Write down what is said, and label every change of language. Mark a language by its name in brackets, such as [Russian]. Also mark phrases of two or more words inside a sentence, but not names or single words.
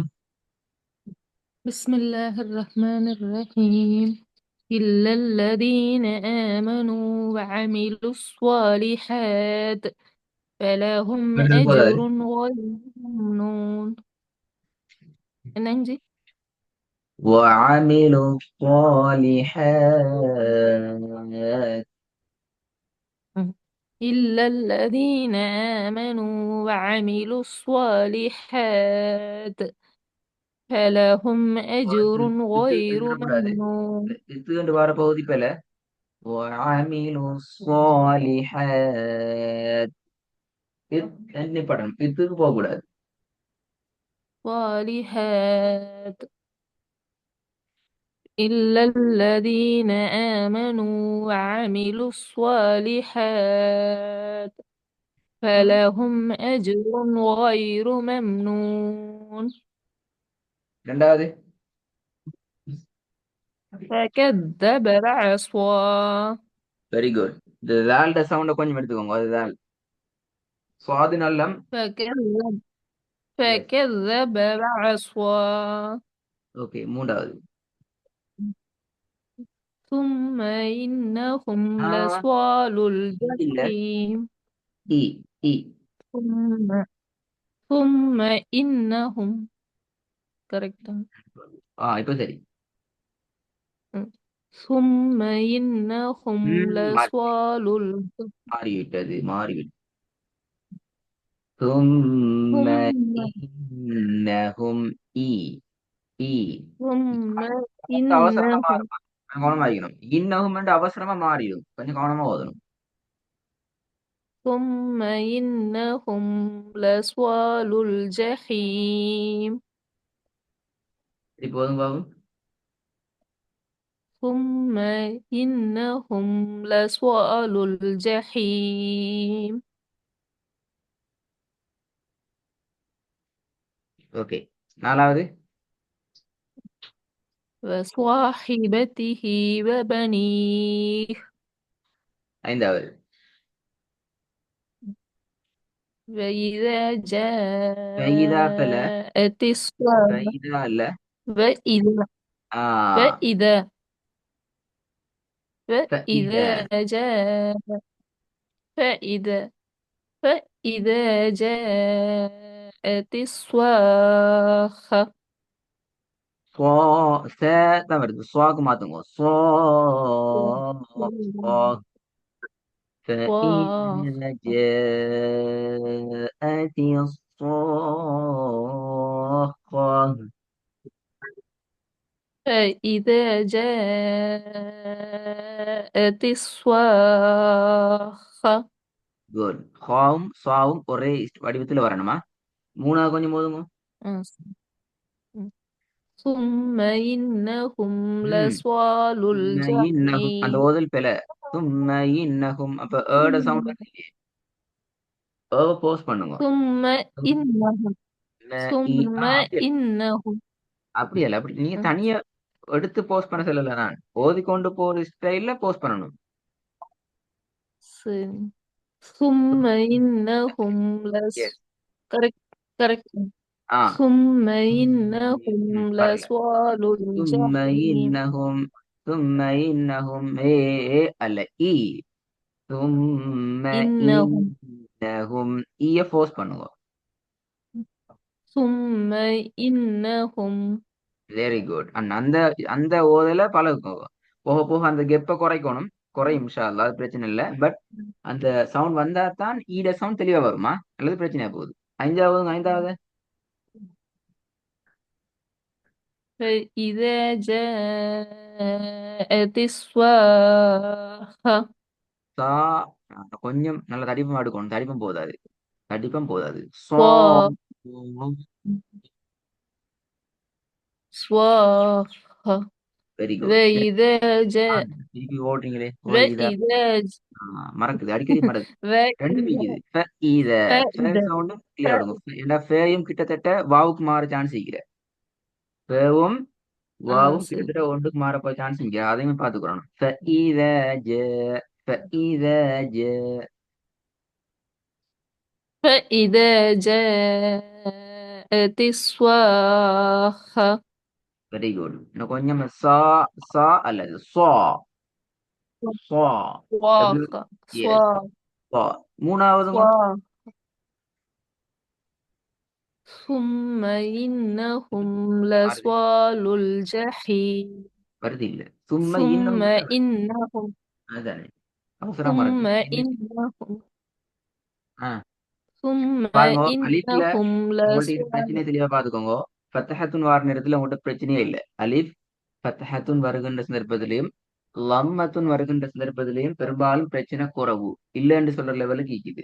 [Arabic] بسم الله الرحمن الرحيم. إلا الذين آمنوا وعملوا الصالحات فلهم [Tamil] எடுத்தது போதாது. [Arabic] أجر غير ممنون. என்னஞ்சி? وعملوا الصالحات. إلا الذين آمنوا وعملوا الصالحات فلهم أجر غير [Tamil] எழுதக்கூடாது. [Arabic] மம்னூன். [Tamil] இது வர பகுதி போல. [Arabic] وعملوا الصالحات. [Tamil] என்ன படம் இதுக்கு போக கூடாது. [Arabic] صالحات إلا الذين آمنوا وعملوا الصالحات فلهم أجر غير ممنون. [Tamil] ரெண்டாவது. [Arabic] فكذب العصا [English] very good. [Tamil] இந்த லால்ட சவுண்ட கொஞ்சம் எடுத்துக்கோங்க. அதுதான் சுவாது நல்லம். [Arabic] فكذب [Tamil] எஸ். [Arabic] فكذب العصا [Tamil] ஓகே, மூன்றாவது. [Arabic] ثم إنهم ஆ, لصال [Tamil] இல்ல. [Arabic] الجحيم. இ இ ثم ثم إنهم correct. [Tamil] இப்ப சரி. [Arabic] ثم إنهم [Tamil] மாறி [Arabic] لصال [Tamil] மாறிவிட்டது மாறிவிட்டது. [Arabic] ثم ثم إنهم إي إي ثم [Tamil] அவசரமா [Arabic] إنهم [Tamil] இருக்கும். கவனமா இருக்கணும். இன்னகும் அவசரமா மாறிடும். கொஞ்சம் கவனமா ஓதணும். [Arabic] ثم إنهم لصال الجحيم. [Tamil] சரி, போதும் பாபு. [Arabic] ثم إنهم لصال الجحيم [Tamil] ஓகே, நாலாவது. [Arabic] وصاحبته وبنيه. [Tamil] ஐந்தாவது. [Arabic] وإذا فإذا فلا. جاءت الصلاة فإذا இல்ல. وإذا ஆ فإذا فإذا فإذا جاء فإذا فإذا جاءت الصاخة [Tamil] சுவா ச தான் வருது. சுவாக்கு மாத்துங்க. [Arabic] சுவா فإذا صاخة جاءت الصاخة. فإذا جاءت الصاخة [Tamil] குட். ஹாவும் சாவும் ஒரே வடிவத்துல வரணுமா? மூணாவது கொஞ்சம் போதுங்க. [Arabic] ثم إنهم ம் لصال [Tamil] சும்ம இன்னகும் அந்த [Arabic] الجحيم. [Tamil] ஓதல் பெல. சும்ம இன்னகும் அப்ப ஏட சவுண்ட் வந்து போஸ்ட் பண்ணுங்க. [Arabic] ثم إنهم ثم [Tamil] அப்படி [Arabic] إنهم [Tamil] அப்படி அல்ல. அப்படி நீங்க ம்، தனியா எடுத்து போஸ்ட் பண்ண சொல்லல. நான் ஓதிக்கொண்டு போற ஸ்டைல்ல போஸ்ட் பண்ணணும். [Arabic] س- ثم إنهم [Tamil] எஸ். [English] correct correct. ஆ [Arabic] ثم إنهم [Tamil] வரல. [Arabic] لصال ثم الجحيم. إنهم ثم إنهم [Tamil] அல்ல ஈ. [Arabic] ثم إنهم [Tamil] إنهم ஈய ஃபோர்ஸ் பண்ணுங்க. [Arabic] ثم إنهم [English] very good. and [Tamil] அந்த அந்த ஓதல பழகுங்க. போக போக அந்த கெப்பை குறைக்கணும். குறையும் [Arabic] إن شاء الله, [Tamil] அது பிரச்சனை இல்லை. பட் அந்த சவுண்ட் வந்தா தான் ஈட சவுண்ட் தெளிவா வருமா அல்லது பிரச்சனையா போகுது. ஐந்தாவது ஐந்தாவது. [Arabic] فإذا جاءت الصاخة [Tamil] சா கொஞ்சம் நல்ல தடிப்பம் எடுக்கணும். தடிப்பம் போதாது. தடிப்பம் போதாது. சோ [Arabic] صا صاخة [English] very good. [Arabic] وإذا جاء [Tamil] திருப்பி ஓடுறீங்களே இதா [Arabic] وإذا [Tamil] மறக்குது, அடிக்கடி மறக்குது. ரெண்டு [Arabic] وإذا [Tamil] மீக்குது. இத [Arabic] فإذا [English] sound clear [Tamil] ஆடுங்க. ஏன்னா ஃபேயும் கிட்டத்தட்ட வாவுக்கு மாற சான்ஸ் இருக்கிற. ஃபேவும் வாவும் சரி கிட்டத்தட்ட ஒன்றுக்கு மாற போய் சான்ஸ் இருக்கிற. அதையுமே பார்த்துக்கிறோம். [Arabic] فإذا جاء فإذا جاء. فإذا جاءت الصاخة [English] very good. [Tamil] இன்னும் கொஞ்சம் சா சா அல்லது சா சா. எப்படி? [Arabic] صاخة [Tamil] எஸ், [Arabic] صا [Tamil] சா. மூணாவதுங்க. [Arabic] صا ثم إنهم [Tamil] வருது [Arabic] لصال الجحيم [Tamil] வருது இல்ல. சும்மா இன்னும் [Arabic] ثم إنهم [Tamil] அதுதானே அவசரமா [Arabic] ثم [Tamil] இருக்கு. [Arabic] إنهم ஆ, ثم [Tamil] பாருங்க அலிஃப்ல [Arabic] إنهم [Tamil] உங்கள்ட்ட இது [Arabic] لصال [Tamil] பிரச்சனையை தெளிவா பாத்துக்கோங்க. ஃபத்தஹத்துன் வார நேரத்துல உங்கள்ட்ட பிரச்சனையே இல்லை. அலிஃப் ஃபத்தஹத்துன் வருகின்ற சந்தர்ப்பத்திலையும் லம்மத்துன் வருகின்ற சந்தர்ப்பத்திலையும் பெரும்பாலும் பிரச்சனை குறவு இல்லைன்னு சொல்ற லெவலுக்கு இருக்குது.